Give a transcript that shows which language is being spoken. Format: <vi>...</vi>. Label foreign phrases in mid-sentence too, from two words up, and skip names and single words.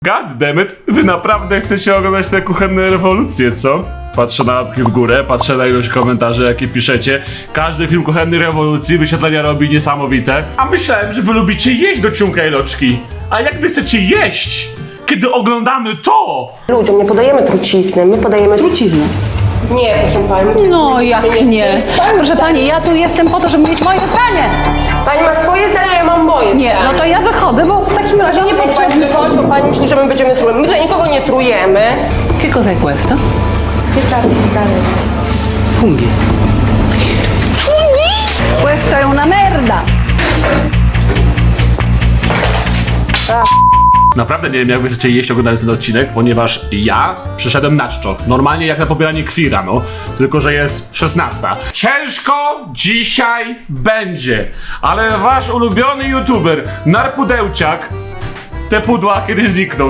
<en>God damn it,</en> <pl>wy naprawdę chcecie oglądać te kuchenne rewolucje, co? Patrzę na łapki w górę, patrzę na ilość komentarzy, jakie piszecie. Każdy film kuchennej rewolucji wyświetlenia robi niesamowite. A myślałem, że wy lubicie jeść do ciunka i loczki. A jak wy chcecie jeść, kiedy oglądamy to? Ludziom nie podajemy trucizny, my podajemy trucizny. Nie, proszę pani. No jak nie? Proszę pani, ja tu jestem po to, żeby mieć moje zdanie. Pani ma swoje zdanie, ja mam moje Nie, zdanie. no to ja wychodzę, bo w takim razie nie Pani potrzebuję. wychodzi, bo pani myśli, że my będziemy trujemy. My tutaj nikogo nie trujemy.</pl> <it>Che cos'è questo? Funghi. Questo è una merda!</it> <pl>Naprawdę nie wiem, jak wy chcecie jeść oglądając ten odcinek, ponieważ ja przyszedłem na czczo. Normalnie jak na pobieranie krwi rano, tylko że jest 16. Ciężko dzisiaj będzie, ale wasz ulubiony youtuber Narpudełciak te pudła kiedyś zniknął.</pl>